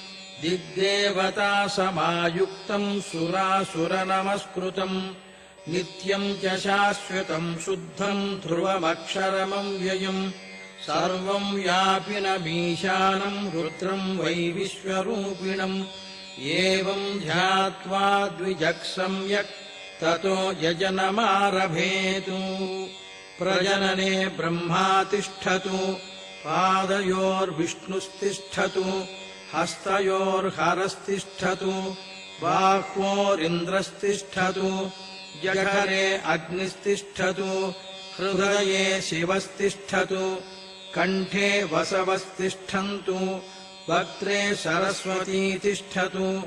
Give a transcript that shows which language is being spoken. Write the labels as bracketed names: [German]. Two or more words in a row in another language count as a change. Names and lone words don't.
[Sanskrit] దిగ్దేవతాసమాయుక్తం సురాసురనమస్కృతం నిత్యం చ శాశ్వతం శుద్ధం ధ్రువమక్షరమవ్యయం సర్వం వ్యాపినమీశానం రుద్రం వై విశ్వరూపిణం ఏవం ధ్యాత్వా ద్విజః సమ్యక్ తతో యజనమారభేతు. प्रजनने ब्रह्मा तिष्ठतु पादयोर्विष्णुस्तिष्ठतु हस्तयोर्हरस्तिष्ठतु बाह्वोरिन्द्रस्तिष्ठतु जठरे अग्निस्तिष्ठतु हृदये शिवस्तिष्ठतु कण्ठे वसवस्तिष्ठन्तु वक्त्रे सरस्वती तिष्ठतु